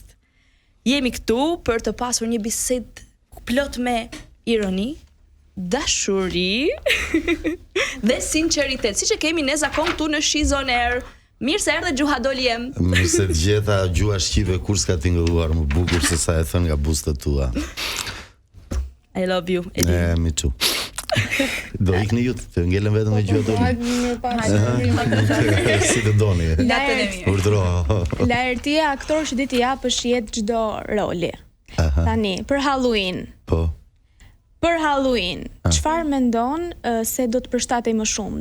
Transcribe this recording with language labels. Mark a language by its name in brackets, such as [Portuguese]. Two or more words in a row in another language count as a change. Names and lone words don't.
[Albanian] Jemi këtu për të pasur një bisedë plot me ironi, dashuri dhe sinqeritet, siç e kemi ne zakon këtu në She's on Air. Mirë se erdhe Gjuha Doliem. Mirë se të gjeta gjua shqipe kur s'ka tingëlluar më bukur se sa e thën nga buzët tua. [English] I love you. Me too. [Albanian] Do ikni ju të ngelen vetëm me gjua Doliem. Si të doni. Urdhro. Laerti e aktor që di t'i japësh jetë çdo roli. Tani, për Halloween. Po. Për Halloween, çfarë mendon se do të përshtatej më shumë?